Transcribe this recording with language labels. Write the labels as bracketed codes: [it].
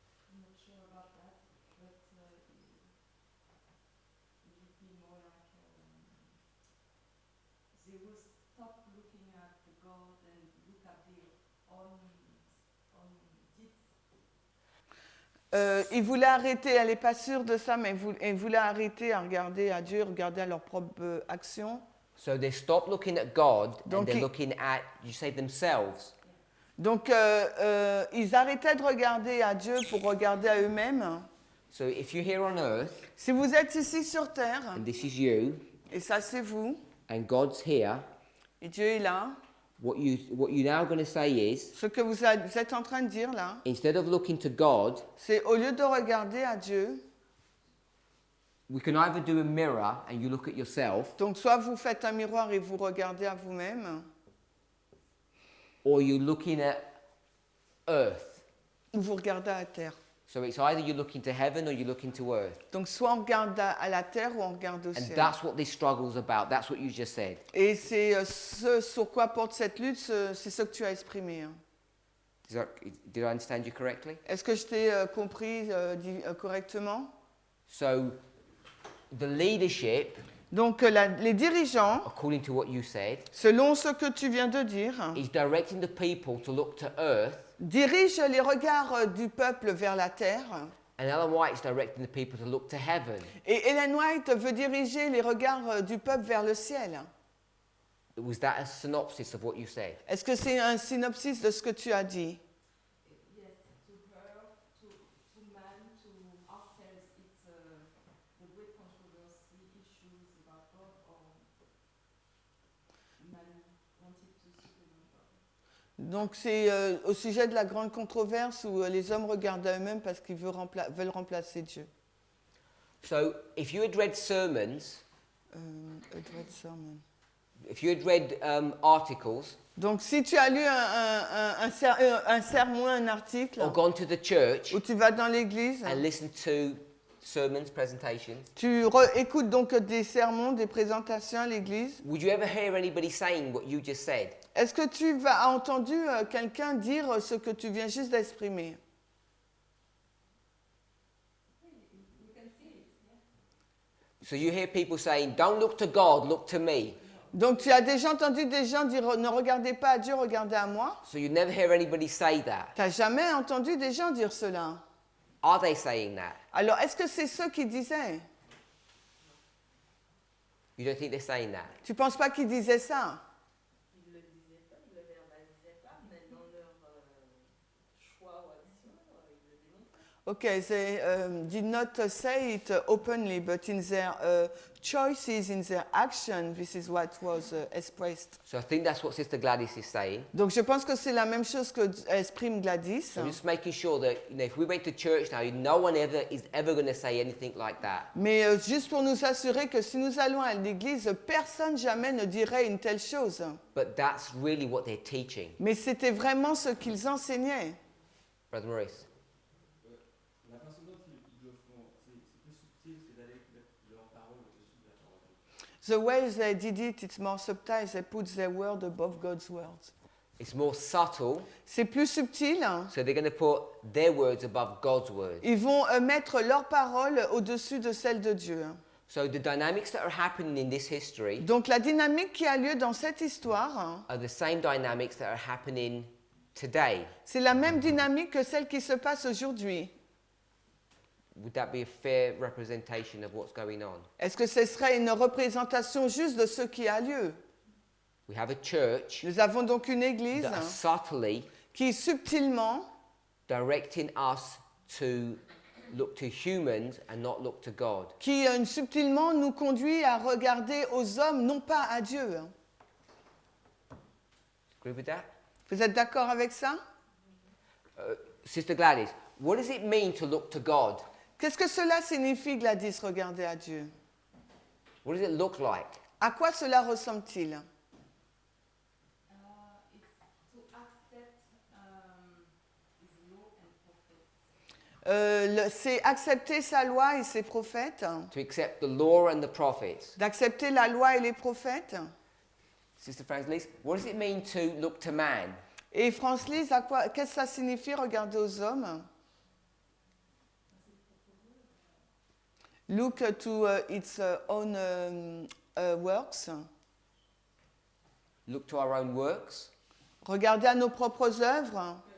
[en] I'm not sure about that, but it would be more like they will stop looking at the God and look at their own deeds. [fr] Ils voulaient arrêter, elle n'est pas sûre de ça, mais ils voulaient arrêter à regarder à Dieu, regarder à leurs propres actions. [en] So they stop looking at God [fr] Donc [en] and they're [fr] ils- [en] looking at, you say, themselves. [fr] Donc ils arrêtaient de regarder à Dieu pour regarder à eux-mêmes. [en] So if you're here on earth, [fr] Si vous êtes ici sur terre, [en] and this is you, [fr] et ça c'est vous, [en] and God's here, [fr] et Dieu est là, [en] what you're now going to say is, [fr] ce que vous êtes en train de dire là, [en] instead of looking to God, [fr] c'est au lieu de regarder à Dieu, [en] we can either do a mirror and you look at yourself, [fr] donc soit vous faites un miroir et vous regardez à vous-même, [en] or you're looking at earth. [fr] ou vous regardez à la terre. [en] So it's either you're looking to heaven or you're looking to earth. [fr] Donc soit on regarde à la terre ou on regarde au [en] And [fr] ciel. [en] that's what this struggle's about. That's what you just said. [fr] Et c'est ce sur quoi porte cette lutte, c'est ce que tu as exprimé. Hein. [en] Did I understand you correctly? [fr] Est-ce que je t'ai compris correctement? [en] So the leadership, [fr] Donc les dirigeants, [en] according to what you said, [fr] selon ce que tu viens de dire, [en] is directing the people to look to earth, [fr] dirigent les regards du peuple vers la terre. [en] and Ellen White is directing the people to look to heaven. [fr] Et Ellen White veut diriger les regards du peuple vers le ciel. [en] Was that a synopsis of what you said? [fr] Est-ce que c'est un synopsis de ce que tu as dit? [en] Yes, to her, to man, to ourselves, it's the great controversy issues about God or man wanted to supplement God. Donc c'est au sujet de la grande controverse où les hommes regardent à eux-mêmes parce qu'ils veulent remplacer Dieu. So if you had read sermons, Edward Sermon. if you had read articles, [fr] Donc si tu as lu un sermon, un article, [en] or gone to the church [fr] où tu vas dans l'église [en] and listened to sermons, presentations, [fr] Tu écoutes donc des sermons, des présentations à l'église. [en] would you ever hear anybody saying what you just said? [fr] Est-ce que tu as entendu quelqu'un dire ce que tu viens juste d'exprimer? [en] So you hear people saying, don't look to God, look to me. [fr] Donc tu as déjà entendu des gens dire ne regardez pas à Dieu, regardez à moi. [en] So you never hear anybody say that. [fr] Tu n'as jamais entendu des gens dire cela. [en] Are they saying that? [fr] Alors est-ce que c'est ceux qui disaient? [en] You don't think they're saying that? [fr] Tu ne penses pas qu'ils disaient ça? Ils ne le disaient pas, ils ne le verbalisaient pas, mais dans leur choix ou action, ils le démontraient. [en] Okay, they did not say it openly, but in their choices, in their action, this is what was expressed. So I think that's what Sister Gladys is saying. [fr] Donc je pense que c'est la même chose que exprime Gladys. [en] So just making sure that, you know, if we went to church now, no one is ever going to say anything like that. [fr] Mais juste pour nous assurer que si nous allons à l'église, personne jamais ne dirait une telle chose. [en] But that's really what they're teaching. [fr] Mais c'était vraiment ce qu'ils enseignaient. [en] Brother Maurice. [fr] La façon dont ils le font, c'est plus subtil, c'est d'aller mettre leurs paroles au-dessus de la parole de Dieu. [en] The way they did it, it's more subtle. They put their word above God's words. It's more subtle, [fr] C'est plus subtil. [en] so they're going to put their words above God's words. [fr] Ils vont mettre leurs paroles au-dessus de celles de Dieu. [en] So the dynamics that are happening in this history [fr] Donc la dynamique qui a lieu dans cette histoire, [en] are the same dynamics that are happening today. [fr] c'est la même dynamique que celle qui se passe aujourd'hui. [en] Would that be a fair representation of what's going on? [fr] Est-ce que ce serait une représentation juste de ce qui a lieu? [en] We have a church [fr] Nous avons donc une église [en] that are subtly [fr] qui subtilement [en] directing us to look to humans and not look to God. [fr] qui subtilement nous conduit à regarder aux hommes, non pas à Dieu. [en] Agree with that? [fr] Vous êtes d'accord avec ça? [en] Sister Gladys, what does it mean to look to God? [fr] Qu'est-ce que cela signifie, Gladys, regarder à Dieu? [en] What does it look like? [fr] À quoi cela ressemble-t-il? [en] It's to accept his law and prophets. [fr] C'est accepter sa loi et ses prophètes, [en] To accept the law and the prophets. [fr] d'accepter la loi et les prophètes. [en] Sister Francis, what does it mean to look to man? [fr] Et Franz-Lise, qu'est-ce que ça signifie regarder aux hommes? [en] Look to its own works. Look to our own works. [fr] Regarder à nos propres œuvres.